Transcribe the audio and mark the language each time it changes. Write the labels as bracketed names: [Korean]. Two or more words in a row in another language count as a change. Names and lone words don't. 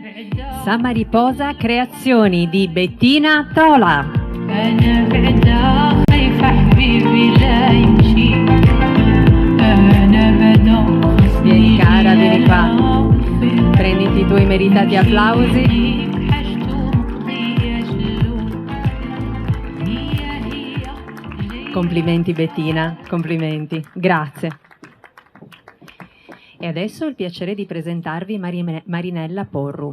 [Italian] Samariposa Creazioni di Bettina Tola. [Arabic] أنا بعدا خايفة حبيبي لا يمشي أنا بعدا [Italian] Vieni cara, vieni qua. Prenditi i tuoi meritati applausi. Complimenti Bettina, complimenti, grazie. E adesso ho il piacere di presentarvi Marinella Porru.